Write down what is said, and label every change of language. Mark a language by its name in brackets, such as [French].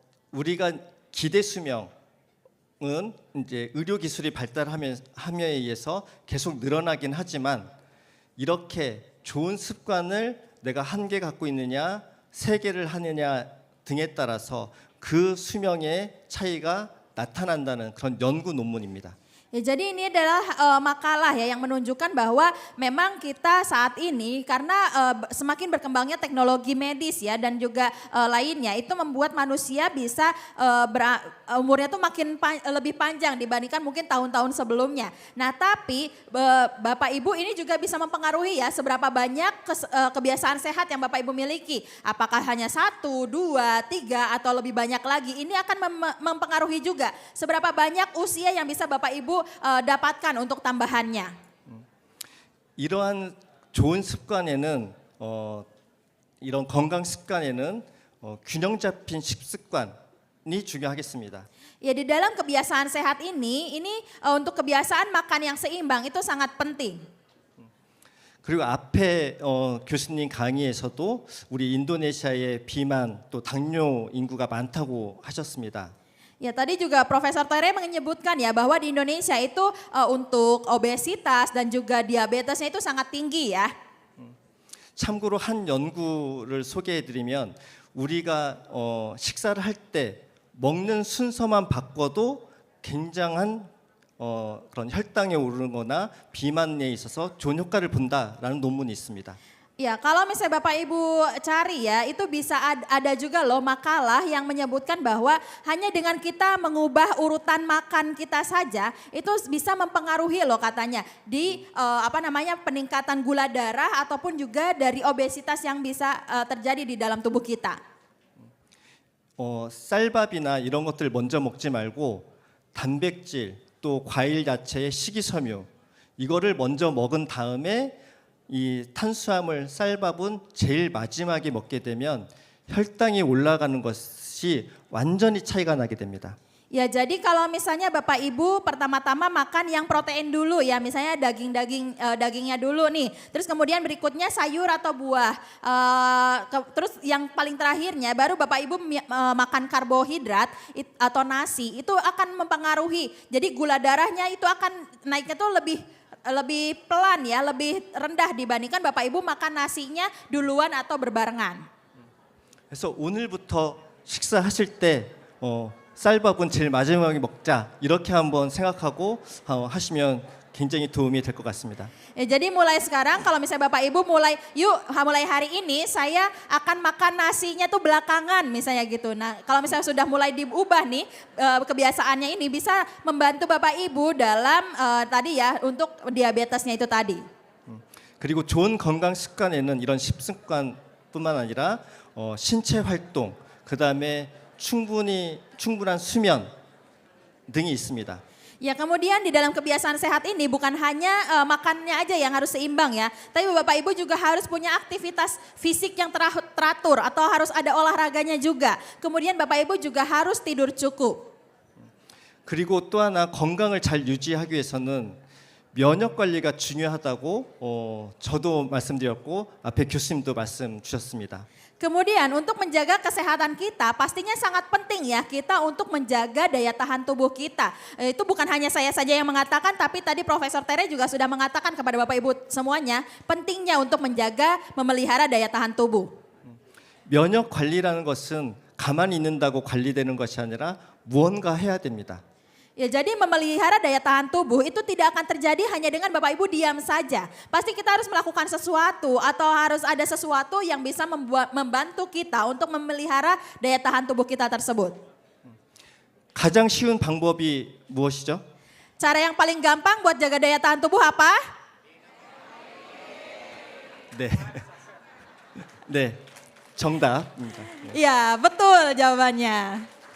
[Korean] 우리가 기대 수명은 이제 의료 기술이 발달함에 의해서 계속 늘어나긴 하지만 이렇게 좋은 습관을 내가 1개 갖고 있느냐, 3개를 하느냐 등에 따라서 그 수명의 차이가 나타난다는 그런 연구 논문입니다. [Indonesian] Ya, jadi ini adalah makalah ya yang menunjukkan bahwa memang kita saat ini karena semakin berkembangnya teknologi medis ya dan juga lainnya itu membuat manusia bisa umurnya tuh makin lebih panjang dibandingkan mungkin tahun-tahun sebelumnya. Nah, tapi Bapak Ibu ini juga bisa mempengaruhi ya seberapa banyak kebiasaan sehat yang Bapak Ibu miliki. Apakah hanya 1, 2, 3 atau lebih banyak lagi. Ini akan mempengaruhi juga seberapa banyak usia yang bisa Bapak Ibu dapatkan untuk tambahannya. [Korean] 이러한 좋은 습관에는 이런 건강 습관에는 균형 잡힌 식습관이 중요하겠습니다. [Indonesian] Ya, di dalam kebiasaan sehat ini untuk kebiasaan makan yang seimbang itu sangat penting. [Korean] 그리고 앞에 교수님 강의에서도 우리 인도네시아의 비만 또 당뇨 인구가 많다고 하셨습니다. [Indonesian] Ya, tadi juga Profesor Tere menyebutkan ya bahwa di Indonesia itu untuk obesitas dan juga diabetesnya itu sangat tinggi ya. [Korean] 참고로 한 연구를 소개해드리면 우리가 식사를 할 때 먹는 순서만 바꿔도 굉장한 그런 혈당에 오르거나 비만에 있어서 좋은 효과를 본다라는 논문이 있습니다. [Indonesian] Ya, kalau misalnya Bapak Ibu cari ya, itu bisa ada juga loh makalah yang menyebutkan bahwa hanya dengan kita mengubah urutan makan kita saja, itu bisa mempengaruhi loh katanya di peningkatan gula darah ataupun juga dari obesitas yang bisa terjadi di dalam tubuh kita. [Korean] 쌀밥이나 이런 것들 먼저 먹지 말고 단백질 또 과일 야채의 식이섬유 이거를 먼저 먹은 다음에 이 탄수화물 쌀밥은 제일 마지막에 먹게 되면 혈당이 올라가는 것이 완전히 차이가 나게 됩니다. [Indonesian] Ya, jadi kalau misalnya Bapak Ibu pertama-tama makan yang protein dulu ya, misalnya dagingnya dulu nih. Terus kemudian berikutnya sayur atau buah. Terus yang paling terakhirnya baru Bapak Ibu makan karbohidrat atau nasi. Itu akan mempengaruhi. Jadi gula darahnya itu akan naiknya tuh lebih pelan ya, lebih rendah dibandingkan Bapak Ibu makan nasinya duluan atau berbarengan. [Korean] 그래서 오늘부터 식사하실 때 쌀밥은 제일 마지막에 먹자 이렇게 한번 생각하고 하시면 굉장히 도움이 될 것 같습니다. [Indonesian] Ya, jadi mulai sekarang kalau misalnya Bapak Ibu mulai mulai hari ini saya akan makan nasinya tuh belakangan misalnya gitu. Nah kalau misalnya sudah mulai diubah nih kebiasaannya ini bisa membantu Bapak Ibu dalam tadi ya untuk diabetesnya itu tadi. [Korean] 그리고 좋은 건강 습관에는 이런 식습관뿐만 아니라 신체 활동, 그다음에 충분한 수면 등이 있습니다. [Indonesian] Ya kemudian di dalam kebiasaan sehat ini bukan hanya makannya aja yang harus seimbang ya. Tapi Bapak Ibu juga harus punya aktivitas fisik yang teratur atau harus ada olahraganya juga. Kemudian Bapak Ibu juga harus tidur cukup. [Korean] 그리고 또 하나 건강을 잘 유지하기 위해서는 면역 관리가 중요하다고 저도 말씀드렸고 앞에 교수님도 말씀 주셨습니다. [Indonesian] Kemudian untuk menjaga kesehatan kita pastinya sangat penting ya kita untuk menjaga daya tahan tubuh kita. Itu bukan hanya saya saja yang mengatakan tapi tadi Profesor Tere juga sudah mengatakan kepada Bapak Ibu semuanya pentingnya untuk menjaga memelihara daya tahan tubuh. [Korean] 면역 관리라는 것은 가만히 있는다고 관리되는 것이 아니라 무언가 해야 됩니다. [Indonesian] Ya jadi memelihara daya tahan tubuh itu tidak akan terjadi hanya dengan Bapak Ibu diam saja. Pasti kita harus melakukan sesuatu atau harus ada sesuatu yang bisa membantu kita untuk memelihara daya tahan tubuh kita tersebut. [Korean] 가장 쉬운 방법이 무엇이죠? [Indonesian] Cara yang paling gampang buat jaga daya tahan tubuh apa? [Korean] 네. 네. 정답입니다. [Indonesian] Iya betul jawabannya.